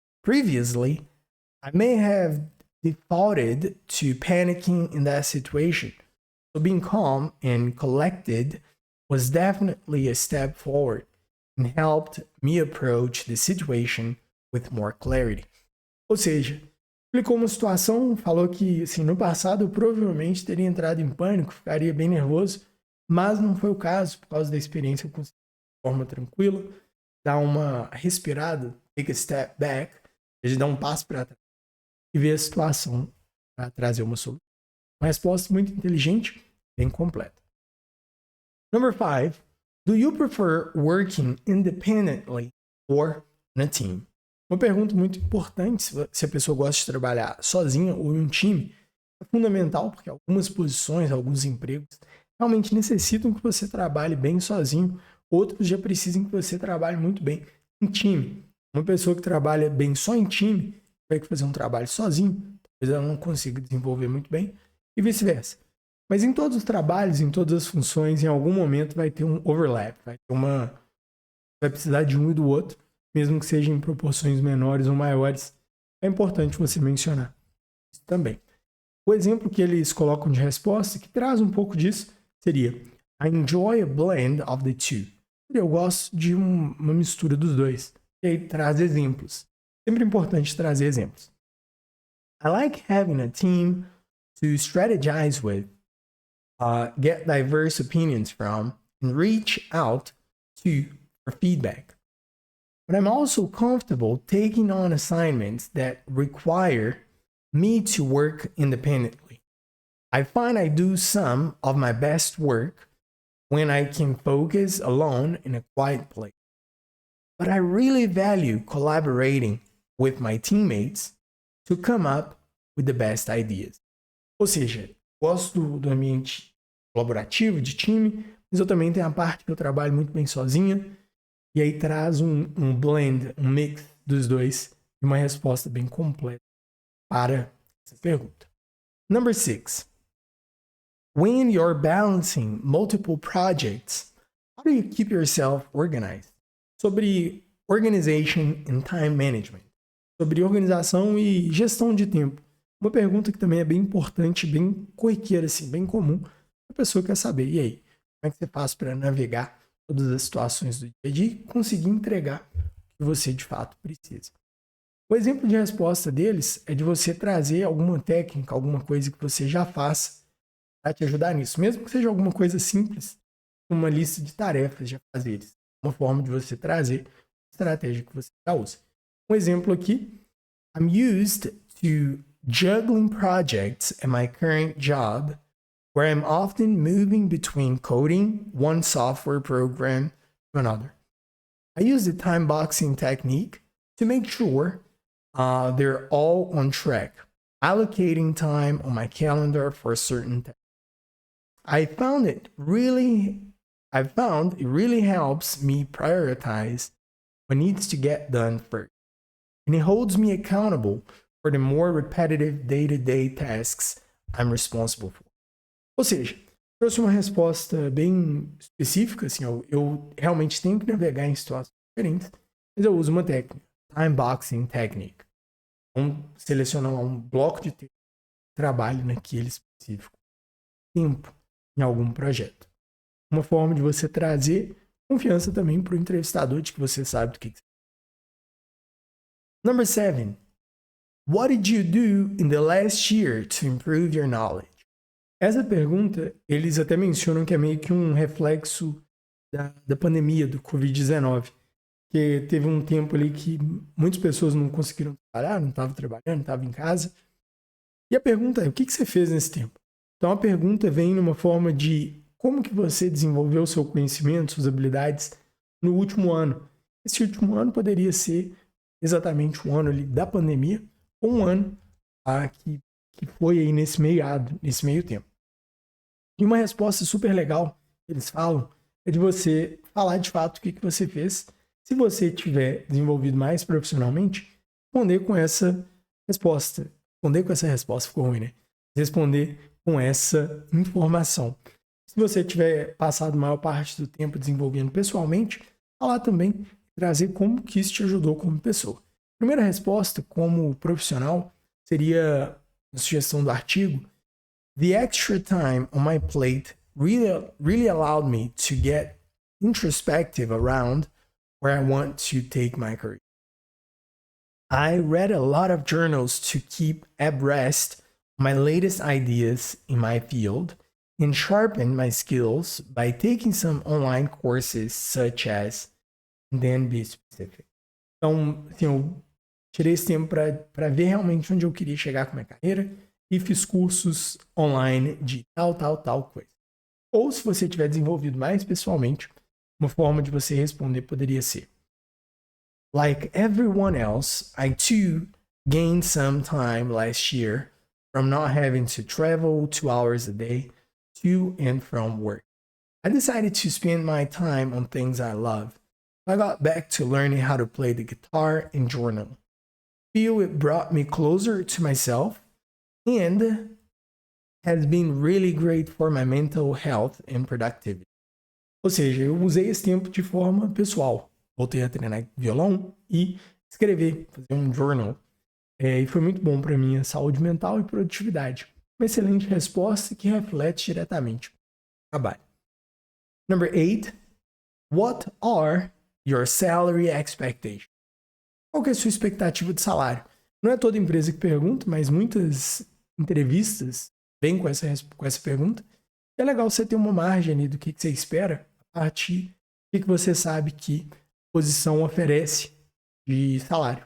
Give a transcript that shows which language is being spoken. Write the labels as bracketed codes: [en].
[en] Previously, I may have defaulted to panicking in that situation. So being calm and collected was definitely a step forward and helped me approach the situation with more clarity. [pt] Ou seja, explicou uma situação, falou que assim, no passado eu provavelmente teria entrado em pânico, ficaria bem nervoso, mas não foi o caso, por causa da experiência eu consegui de forma tranquila, dar uma respirada, [en] take a step back, [pt] ou seja, dar um passo para trás e ver a situação para trazer uma solução. Uma resposta muito inteligente, bem completa. [en] Number 5. Do you prefer working independently or in a team? [pt] Uma pergunta muito importante, se a pessoa gosta de trabalhar sozinha ou em um time, é fundamental, porque algumas posições, alguns empregos realmente necessitam que você trabalhe bem sozinho, outros já precisam que você trabalhe muito bem em time. Uma pessoa que trabalha bem só em time, vai fazer um trabalho sozinho, talvez ela não consiga desenvolver muito bem, e vice-versa. Mas em todos os trabalhos, em todas as funções, em algum momento vai ter um overlap, vai precisar de um e do outro, mesmo que seja em proporções menores ou maiores. É importante você mencionar isso também. O exemplo que eles colocam de resposta, que traz um pouco disso, seria [en] I enjoy a blend of the two. [pt] Eu gosto de uma mistura dos dois. E aí traz exemplos. Sempre importante trazer exemplos. [en] I like having a team to strategize with, get diverse opinions from, and reach out to for feedback. But I'm also comfortable taking on assignments that require me to work independently. I find I do some of my best work when I can focus alone in a quiet place. But I really value collaborating with my teammates to come up with the best ideas. [pt] Ou seja, gosto do ambiente colaborativo, de time, mas eu também tenho a parte que eu trabalho muito bem sozinha. E aí traz um blend, um mix dos dois e uma resposta bem completa para essa pergunta. [en] Number 6. When you're balancing multiple projects, how do you keep yourself organized? [pt] Sobre [en] organization and time management. [pt] Sobre organização e gestão de tempo. Uma pergunta que também é bem importante, bem corriqueira, assim, bem comum. A pessoa quer saber, e aí, como é que você faz para navegar todas as situações do dia a dia e conseguir entregar o que você de fato precisa? O exemplo de resposta deles é de você trazer alguma técnica, alguma coisa que você já faça para te ajudar nisso. Mesmo que seja alguma coisa simples, uma lista de tarefas de afazeres. Uma forma de você trazer a estratégia que você já usa. Um exemplo aqui. [en] I'm used to juggling projects at my current job where I'm often moving between coding one software program to another. I use the time boxing technique to make sure they're all on track, allocating time on my calendar for a certain task. I found it really helps me prioritize what needs to get done first, and it holds me accountable for the more repetitive day-to-day tasks I'm responsible for. [pt] Ou seja, trouxe uma resposta bem específica, assim, eu realmente tenho que navegar em situações diferentes, mas eu uso uma técnica, [en] time boxing technique. [pt] Vamos selecionar um bloco de tempo, trabalho naquele específico tempo em algum projeto. Uma forma de você trazer confiança também para o entrevistador de que você sabe do que você. [en] Number 7. What did you do in the last year to improve your knowledge? [pt] Essa pergunta, eles até mencionam que é meio que um reflexo da pandemia, do Covid-19. Que teve um tempo ali que muitas pessoas não conseguiram trabalhar, não estavam trabalhando, estavam em casa. E a pergunta é, o que você fez nesse tempo? Então a pergunta vem numa forma de como que você desenvolveu o seu conhecimento, suas habilidades no último ano. Esse último ano poderia ser exatamente um ano ali da pandemia, ou um ano que foi aí nesse meio tempo. E uma resposta super legal que eles falam é de você falar de fato o que você fez. Se você tiver desenvolvido mais profissionalmente, responder com essa resposta. Responder com essa resposta ficou ruim, né? Responder com essa informação. Se você tiver passado a maior parte do tempo desenvolvendo pessoalmente, falar também, trazer como que isso te ajudou como pessoa. Primeira resposta, como profissional, seria a sugestão do artigo. [en] The extra time on my plate really allowed me to get introspective around where I want to take my career. I read a lot of journals to keep abreast of my latest ideas in my field and sharpen my skills by taking some online courses such as, and then be specific. [pt] Então, assim, eu tirei esse tempo para ver realmente onde eu queria chegar com a minha carreira e fiz cursos online de tal coisa. Ou se você tiver desenvolvido mais pessoalmente, Uma forma de você responder poderia ser: [en] Like everyone else, I too gained some time last year from not having to travel 2 hours a day to and from work. I decided to spend my time on things I love. I got back to learning how to play the guitar and journal. Feel it brought me closer to myself and has been really great for my mental health and productivity. [pt] Ou seja, eu usei esse tempo de forma pessoal. Voltei a treinar violão e escrever, fazer um journal. E foi muito bom para minha saúde mental e produtividade. Uma excelente resposta que reflete diretamente no trabalho. [en] Number 8. What are your salary expectations? [pt] Qual que é a sua expectativa de salário? Não é toda empresa que pergunta, mas muitas entrevistas vêm com essa pergunta. É legal você ter uma margem ali do que você espera a partir do que você sabe que a posição oferece de salário.